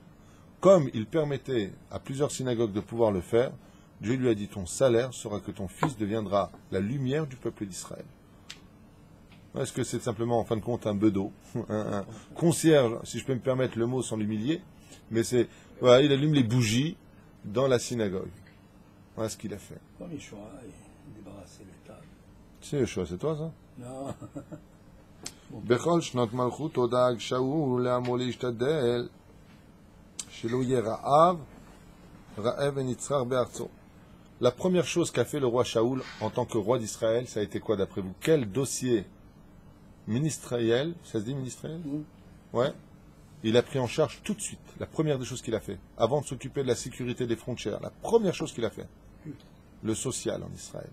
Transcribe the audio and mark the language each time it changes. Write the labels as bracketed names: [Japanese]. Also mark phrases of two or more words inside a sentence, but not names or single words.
[French] Comme il permettait à plusieurs synagogues de pouvoir le faire, Dieu lui a dit ton salaire sera que ton fils deviendra la lumière du peuple d'Israël. Est-ce que c'est simplement, en fin de compte, un bedeau, un concierge, si je peux me permettre le mot sans l'humilier, mais c'est, voilà, il allume les bougies dans la synagogue. Voilà ce qu'il a fait. Comme Yeshua, il débarrassait les tables. C'est Yeshua, c'est toi ça? Non. [Hebrew] בכל שנות מלכותו דאג שאול לעמו להשתדל שלא יהיה רעב ונצרר בארצו. [French] La première chose qu'a fait le roi Shaoul en tant que roi d'Israël, ça a été quoi d'après vous? Quel dossier ministériel, ça se dit ministériel? Ouais. Il a pris en charge tout de suite. La première des choses qu'il a fait, avant de s'occuper de la sécurité des frontières, la première chose qu'il a fait, le social en Israël.